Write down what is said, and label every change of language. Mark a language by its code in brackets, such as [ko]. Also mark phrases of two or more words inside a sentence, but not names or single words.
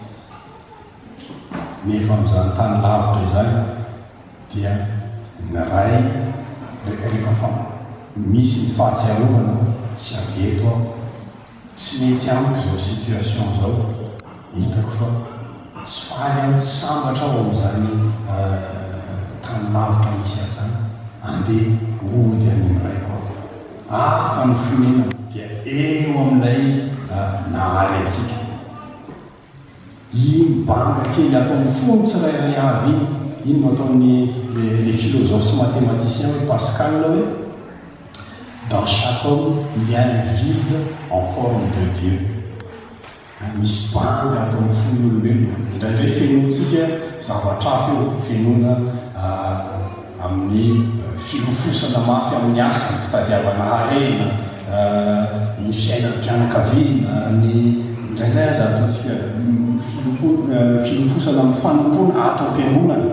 [mg] Nefa amin'izany tany lavitra izany dia ny ray rehefa misy ny fahatsiarovana, tsy aveto aho, tsy mety amiko zao situation zao, hitako fa tsy faly aho, tsy sambatra aho amin'izany tany lavitra misy atany, andeha ody any am'raiko aho. Fa ny fonenana dia eo amin'ilay nahary antsika. Iny banga kely ataon'ny fony tsirairay avy iny no ataon'ny [fr] les philosophes mathématiciens hoe Pascal hoe dans chaque homme il y a un vide en forme de Dieu. [mg] Misy banga ataon'ny fony olombelona. Indraindray fenontsika zavatra eo, fenona amin'ny filofosana mafy amin'ny asa, ny fitadiavana harena, ny fiainan'ny mpianakaviana, ny indraindray aza ataontsika filofosana amin'ny fanompona atao am-piangonana.